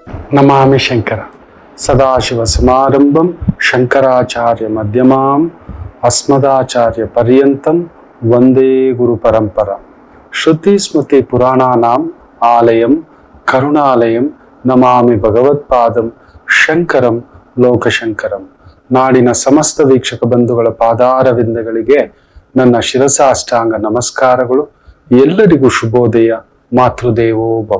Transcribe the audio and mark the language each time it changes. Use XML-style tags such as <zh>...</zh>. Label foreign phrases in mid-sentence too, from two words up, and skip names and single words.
<sa>ನಮಾಮಿ ಶಂಕರ ಸದಾಶಿವ ಸಮಾರಂಭಂ ಶಂಕರಾಚಾರ್ಯ ಮಧ್ಯಮಾಂ ಅಸ್ಮದಾಚಾರ್ಯ ಪರ್ಯಂತಂ ವಂದೇ ಗುರು ಪರಂಪರ. ಶ್ರುತಿ ಸ್ಮೃತಿ ಪುರಾಣಾನಾಂ ಆಲಯಂ ಕರುಣಾಲಯಂ ನಮಾಮಿ ಭಗವತ್ಪಾದಂ ಶಂಕರಂ ಲೋಕಶಂಕರಂ.</sa> <kn>ನಾಡಿನ ಸಮಸ್ತ ವೀಕ್ಷಕ ಬಂಧುಗಳ ಪಾದಾರವಿಂದಗಳಿಗೆ ನನ್ನ ಶಿರಸಾಷ್ಟಾಂಗ ನಮಸ್ಕಾರಗಳು. ಎಲ್ಲರಿಗೂ ಶುಭೋದಯ.</kn> <sa>ಮಾತೃದೇವೋ ಭವ.</sa>